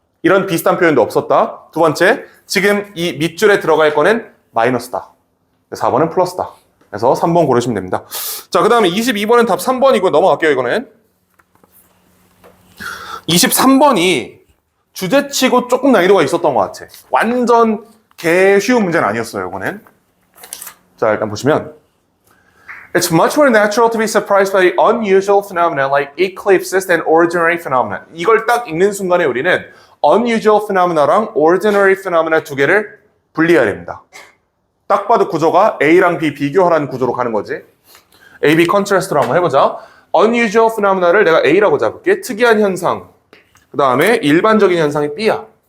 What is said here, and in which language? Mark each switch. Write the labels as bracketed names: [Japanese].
[Korean] 이런 비슷한 표현도 없었다. 두 번째, 지금 이 밑줄에 들어갈 거는 마이너스다. 4번은 플러스다. 그래서 3번 고르시면 됩니다. 자, 그 다음에 22번은 답 3번이고 넘어갈게요, 이거는. 23번이 주제치고 조금 난이도가 있었던 것 같아. 완전 개쉬운 문제는 아니었어요, 이거는. 자, 일단 보시면 [English] It's much more natural to be surprised by unusual phenomena like eclipses than ordinary phenomena. [Korean] 이걸 딱 읽는 순간에 우리는 [English] unusual phenomena [Korean] 랑 [English] ordinary phenomena [Korean] 두 개를 분리해야 됩니다. 딱 봐도 구조가 A랑 B 비교하라는 구조로 가는 거지. A, B 컨트라스트로 한번 해보자. [English] unusual phenomena [Korean] 를 내가 A라고 잡을게. 특이한 현상. 그 다음에 일반적인 현상이 B야.